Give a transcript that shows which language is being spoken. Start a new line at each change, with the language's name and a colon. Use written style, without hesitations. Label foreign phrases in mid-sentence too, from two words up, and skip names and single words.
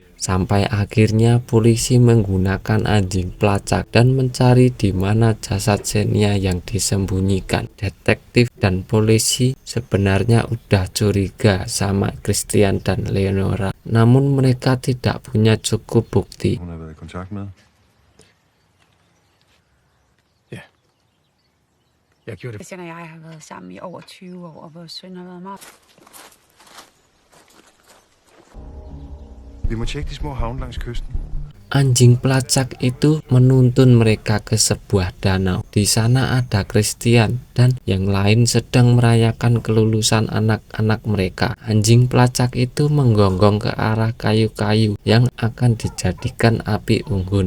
Indonesian: Sampai akhirnya polisi menggunakan anjing pelacak dan mencari di mana jasad Xenia yang disembunyikan. Detektif dan polisi sebenarnya udah curiga sama Christian dan Leonora, namun mereka tidak punya cukup bukti.
Danish: Hun har været i kontakt med. Ja. Jeg gjorde det. Christian og jeg har været sammen i over 20 år, og vores søn har været meget... Vi må tjekke de små havne langs kysten.
Indonesian: Anjing pelacak itu menuntun mereka ke sebuah danau. Di sana ada Christian dan yang lain sedang merayakan kelulusan anak-anak mereka. Anjing pelacak itu menggonggong ke arah kayu-kayu yang akan dijadikan api unggun.